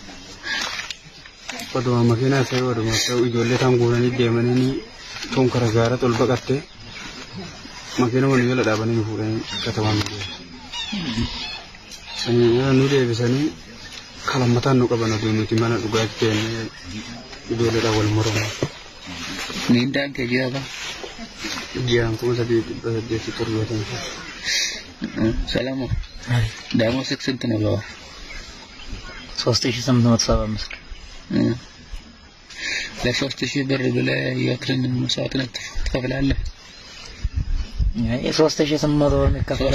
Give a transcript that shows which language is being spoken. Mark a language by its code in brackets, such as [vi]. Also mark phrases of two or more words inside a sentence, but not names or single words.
[om] Oduma makiinaa fe'ee oduma fe'u ijoollee tan guuranii deemanii tuun kara gaara tol baqattee makiina wani jala dhaabanii nu fuudhanii katamaan nu deebisanii kalammataan nu qaban oduu nuti mana dhugaatii teennee ijoolleedhaan wal mormaa. Miindaan kee ji'a ji'aan 3,870. [am] ሰላም ደሞዝ ስንት ነው? 3875 ለ3000 ብር ብለህ የክርን መስዋዕትነት ትከፍላለህ? 3800 ብር የሚከፈለው